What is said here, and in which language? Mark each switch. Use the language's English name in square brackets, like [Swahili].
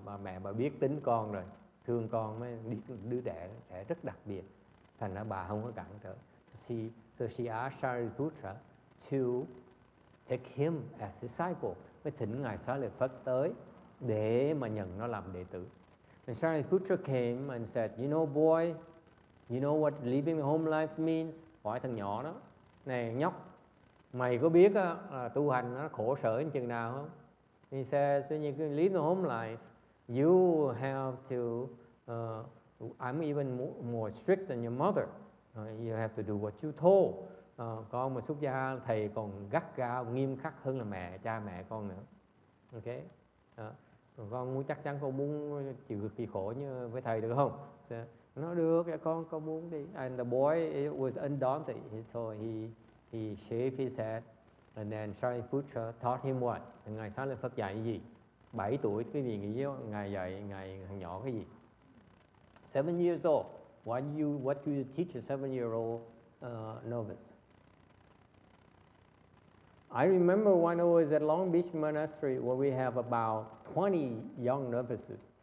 [Vietnamese] Mà mẹ bà biết tính con rồi, thương con mới đứa đẻ rất đặc biệt. Thành ra bà không có cản trở. [English] So she asked Shariputra to take him as disciple. [Vietnamese] Mới thỉnh ngài Xá Lợi Phất tới để mà nhận nó làm đệ tử. [English] And Shariputra came and said, you know boy, you know what living a home life means? [Vietnamese] Hỏi thằng nhỏ đó, này nhóc, mày có biết tu hành nó khổ sở như chừng nào không? [English] He says, when you live a home life, you have to, I'm even more strict than your mother. You have to do what you told. [Vietnamese] Con mà xuất gia thầy còn gắt gao nghiêm khắc hơn là cha mẹ con nữa. Okay. Con muốn, chắc chắn con muốn chịu cực kỳ khổ như với thầy được không? Nó được, con muốn đi. [English] And the boy was undaunted, so he shaved his head, and then Shariputra taught him what? [Vietnamese] Ngài Xá Lợi Phất dạy gì? 7 tuổi, cái gì nghĩ ngài dạy thằng nhỏ cái gì? [English] 7 years old. What do you teach a 7-year-old novice? I remember when I was at Long Beach Monastery where we have about 20 young novices.